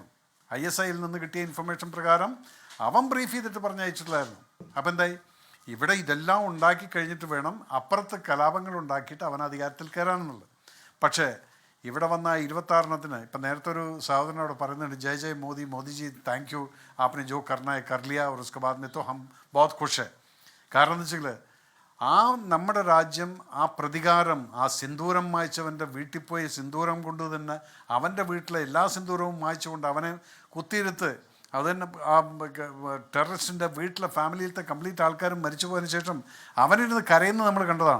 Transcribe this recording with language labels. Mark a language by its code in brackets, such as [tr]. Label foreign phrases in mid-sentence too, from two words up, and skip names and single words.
[ml] ISIയിൽ നിന്ന് കിട്ടിയ ഇൻഫർമേഷൻ പ്രകാരം അവൻ ബ്രീഫ് ചെയ്തിട്ട് പറഞ്ഞയച്ചിട്ടുള്ളായിരുന്നു. അപ്പം എന്തായി? ഇവിടെ ഇതെല്ലാം ഉണ്ടാക്കി കഴിഞ്ഞിട്ട് വേണം അപ്പുറത്ത് കലാപങ്ങൾ ഉണ്ടാക്കിയിട്ട് അവൻ അധികാരത്തിൽ കയറാനെന്നുള്ളത്. പക്ഷേ ഇവിടെ വന്ന 26 ഇപ്പം നേരത്തെ ഒരു സഹോദരനോട് പറയുന്നുണ്ട്, [hi] जय जय मोदी, [ml] മോദിജി [en] thank you, [hi] आपने जो करना है कर लिया और उसके बाद में तो हम बहुत खुश है. [ml] കാരണം എന്ന് വെച്ചാൽ ആ നമ്മുടെ രാജ്യം ആ പ്രതികാരം, ആ സിന്ദൂരം മായ്ച്ചവൻ്റെ വീട്ടിൽ പോയി സിന്ദൂരം കൊണ്ട് തന്നെ അവൻ്റെ വീട്ടിലെ എല്ലാ സിന്ദൂരവും മായ്ച്ചുകൊണ്ട് അവനെ കുത്തിയിരുത്ത് അത് തന്നെ ആ ടെററിസ്റ്റിൻ്റെ വീട്ടിലെ ഫാമിലിയിലത്തെ കംപ്ലീറ്റ് ആൾക്കാരും മരിച്ചു പോയതിന് ശേഷം അവനിരുന്ന് കരയുന്നത് നമ്മൾ കണ്ടതാണ്.